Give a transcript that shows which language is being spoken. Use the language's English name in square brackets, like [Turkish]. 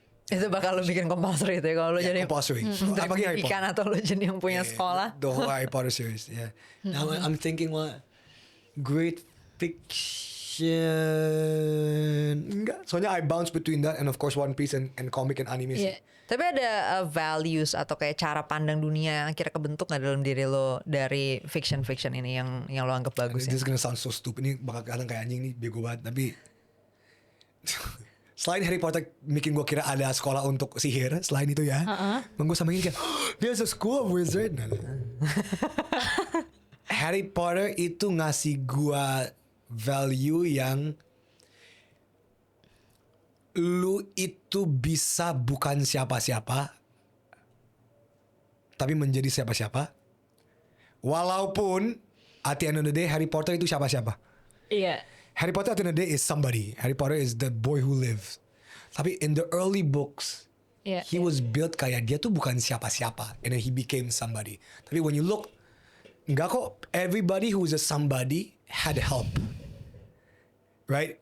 [Indonesian] Itu bakal lo bikin compulsory itu ya kalau lo jadi [English] compulsory. [Indonesian] apalagi Harry Potter atau lo jadi yang punya sekolah. [English] The whole Harry Potter series. Now I'm thinking what great fiction. [Indonesian] Enggak. [English] Soalnya I bounce between that and of course One Piece and comic and anime. [Indonesian] Tapi ada values atau kayak cara pandang dunia yang akhirnya kebentuk nggak dalam diri lo dari fiction ini yang lo anggap bagus? [English] This is gonna sound so stupid. [Indonesian] Ini bakal kelihatan kayak anjing nih, bego banget. Tapi selain Harry Potter bikin gue kira ada sekolah untuk sihir, selain itu ya, gue sama ini kayak, [English] there's a school of wizard. [Indonesian] Harry Potter itu ngasih gue value yang lu itu bisa bukan siapa-siapa, tapi menjadi siapa-siapa. Walaupun [English] at the end of the day [Indonesian] Harry Potter itu siapa-siapa. Iya. [English] Harry Potter at the end of the day is somebody. Harry Potter is the boy who lives. Tapi in the early books, he was built [Indonesian] kayak dia tuh bukan siapa-siapa, [English] and then he became somebody. [Indonesian] Tapi [English] when you look, [Indonesian] enggak kok. [English] Everybody who is a somebody had help, right?